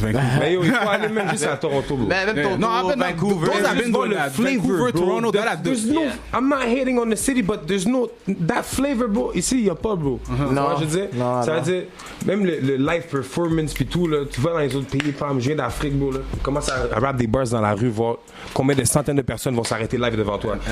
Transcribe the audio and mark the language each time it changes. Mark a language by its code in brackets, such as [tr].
[fr] Mais il faut aller même juste à Toronto, bro. Même Toronto, Vancouver. [en] Those have been doing that. Vancouver, Toronto, there's no. I'm not hating on the city, but there's no that flavor, bro. [fr] Ici, il y a pas, bro. Non, je veux dire. Ça veut dire même le live performance puis tout là. Tu vas dans les autres pays, femme, je viens d'Afrique, bro là. Commence à rap des bars dans la rue, voir combien de centaines de personnes vont s'arrêter live devant toi.